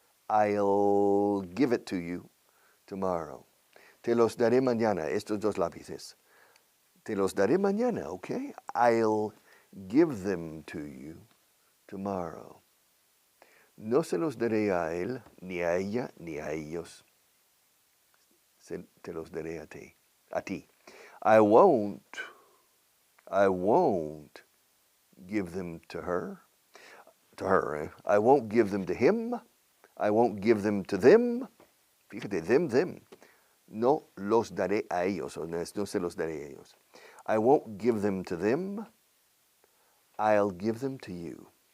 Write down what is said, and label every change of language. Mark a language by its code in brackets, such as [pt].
[en] I'll give it to you tomorrow. [es] Te los daré mañana. Estos dos lápices. Te los daré mañana, okay? [en] I'll give them to you tomorrow. [es] No se los daré a él, ni a ella, ni a ellos. Te los daré a ti. [en] I won't give them to her. I won't give them to him. I won't give them to them. [es] Fíjate, [en] them. [es] No los daré a ellos, no se los daré a ellos. [en] I won't give them to them. I'll give them to you.